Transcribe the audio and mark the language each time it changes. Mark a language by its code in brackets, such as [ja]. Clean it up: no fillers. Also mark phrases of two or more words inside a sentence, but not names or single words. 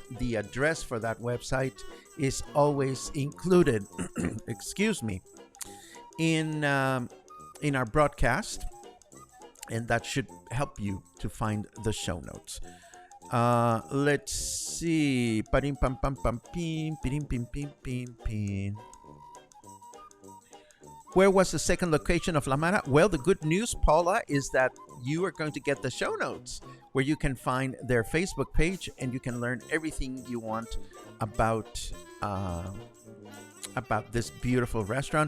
[en] The address for that website is always included excuse me, in our broadcast, and that should help you to find the show notes. Let's see. Parim pam pam pam pim pirim pim pim pim pim. Where was the second location of La Mara? Well, the good news, Paula, is that you are going to get the show notes where you can find their Facebook page and you can learn everything you want about this beautiful restaurant.